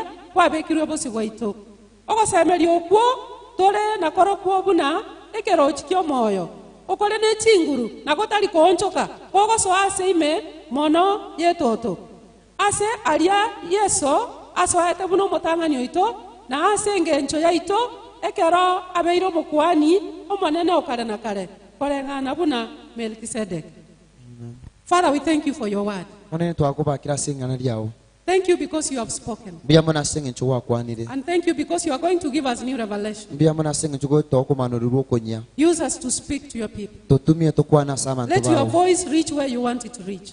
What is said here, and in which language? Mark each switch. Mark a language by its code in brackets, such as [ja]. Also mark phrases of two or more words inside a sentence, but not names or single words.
[guz] kwabekirwe bosi gwaito ogosemeria okwo tore nakorokwo buna ekerochi kyomoyo okore ne chinguru nagotari kuonchoka kogosoa ase ime mono yetoto ase aria Yeso asoete buna omotang'ani oito na ase engencho yaito ekero abeire omokwani omonene okare na kare koreng'ana buna Melchizedek. [en] Father, we thank you for your word. Thank you because you have spoken. And thank you because you are going to give us new revelation. Use us to speak to your people. Let your voice reach where you want it to reach.